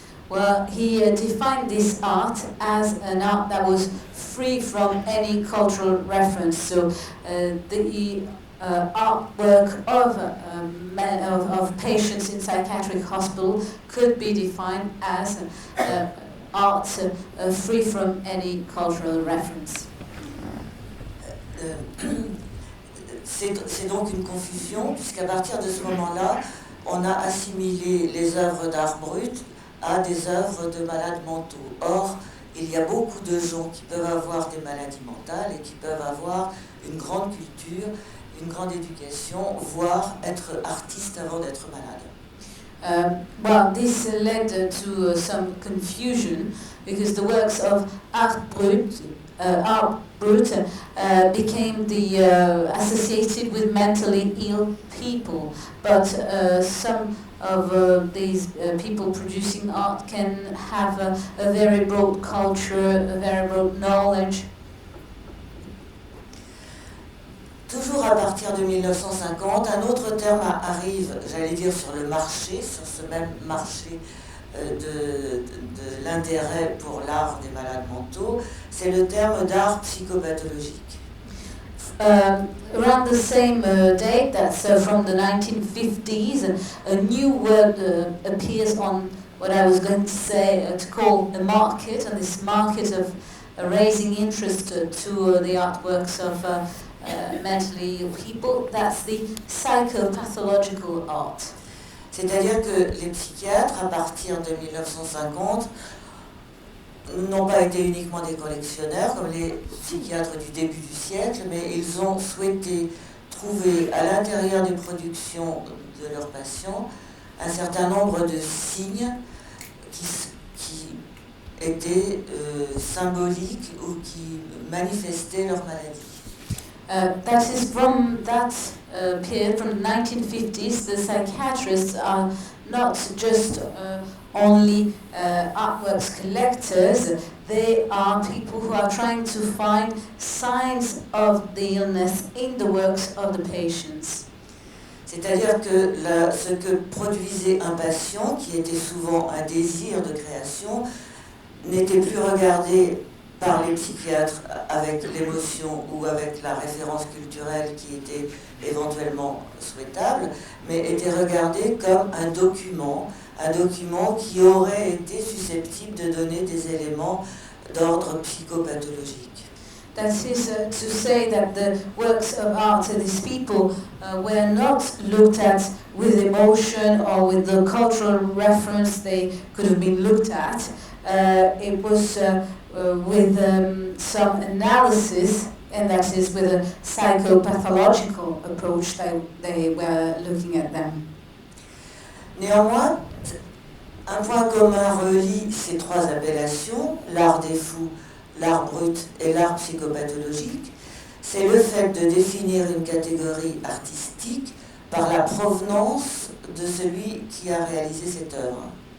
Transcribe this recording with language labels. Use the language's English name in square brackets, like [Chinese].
[English] Well, he defined this art as an art that was free from any cultural reference. So the artwork of patients in psychiatric hospital could be defined as art free from any cultural reference. [French] C'est donc une confusion, puisqu'à partir de ce moment-là, on a assimilé les œuvres d'art brut à des œuvres de malades mentaux. Or, il y a beaucoup de gens qui peuvent avoir des maladies mentales et qui peuvent avoir une grande culture, une grande éducation, voire être artistes avant d'être malades. [English] Well, this led to some confusion because the works of art brut became associated with mentally ill people, but some of these people producing art can have a very broad culture, a very broad knowledge. [French] Toujours à partir de 1950, un autre terme arrive, j'allais dire, sur le marché, sur ce même marché de l'intérêt pour l'art des malades mentaux, c'est le terme d'art psychopathologique. [English] Around the same date, that's from the 1950s, a new word appears on what I was going to say, to call a market, and this market of raising interest to the artworks of mentally ill people, that's the psychopathological art. [French] C'est-à-dire que les psychiatres, à partir de 1950, n'ont pas été uniquement des collectionneurs, comme les psychiatres du début du siècle, mais ils ont souhaité trouver à l'intérieur des productions de leurs patients un certain nombre de signes qui étaient symboliques ou qui manifestaient leur maladie. [English] That is from that period, from the 1950s, the psychiatrists are not just only artworks collectors, they are people who are trying to find signs of the illness in the works of the patients. [French] C'est-à-dire que ce que produisait un patient, qui était souvent un désir de création, n'était plus regardé par les psychiatres avec l'émotion ou avec la référence culturelle qui était éventuellement souhaitable, mais était regardé comme un document qui aurait été susceptible de donner des éléments d'ordre psychopathologique. [English] That is to say that the works of art of these people were not looked at with emotion or with the cultural reference they could have been looked at. It was with some analysis, and that is with a psychopathological approach that they were looking at them. [French] Néanmoins, un point commun relie ces trois appellations, l'art des fous, l'art brut et l'art psychopathologique, c'est le fait de définir une catégorie artistique par la provenance de celui qui a réalisé cette œuvre.